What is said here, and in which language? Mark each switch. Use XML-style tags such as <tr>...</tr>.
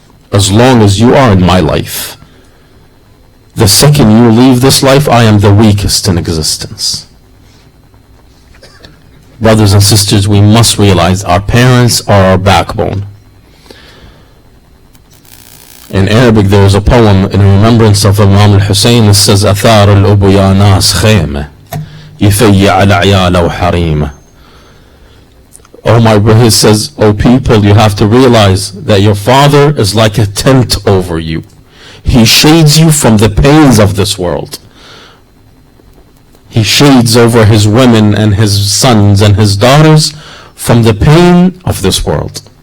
<en>As long as you are in my life. The second you leave this life, I am the weakest in existence. Brothers and sisters, we must realize our parents are our backbone. In Arabic, there is a poem in remembrance of Imam al-Hussein. It says,</en> <ar>أثار الأب يا ناس خيمة يفيع العيال وحريمة.</ar> <en>Oh my brother, it says, oh people, you have to realize that your father is like a tent over you. He shades you from the pains of this world. He shades over his women and his sons and his daughters from the pain of this world.</en>